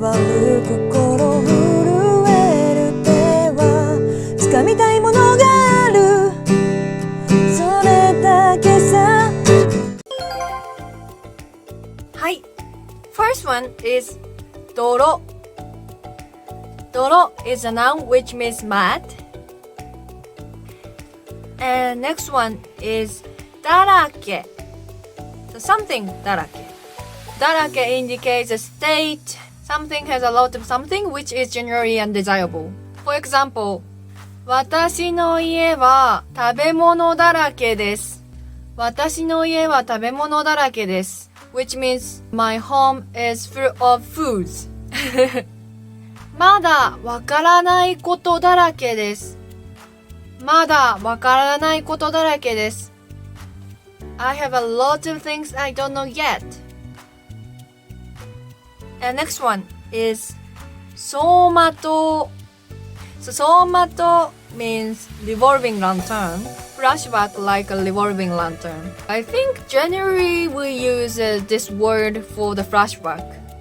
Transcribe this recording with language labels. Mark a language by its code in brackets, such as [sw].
[ja] わる心震える手は掴みたいものがあるそれだけさはい [en] First one is 泥 Doro is a noun which means mud. And next one is だらけ So something だらけだらけ indicates a state something has a lot of something which is generally undesirable. [ja] For example, 私の家は食べ物だらけです。私の家は食べ物だらけです。 [en] Which means my home is full of foods. [ja] まだわからないことだらけです。まだわからないことだらけです。 [en] I have a lot of things I don't know yet. And next one is 走馬灯 So 走馬灯 means revolving lantern. Flashback like a revolving lantern. I think generally we use this word for the flashback.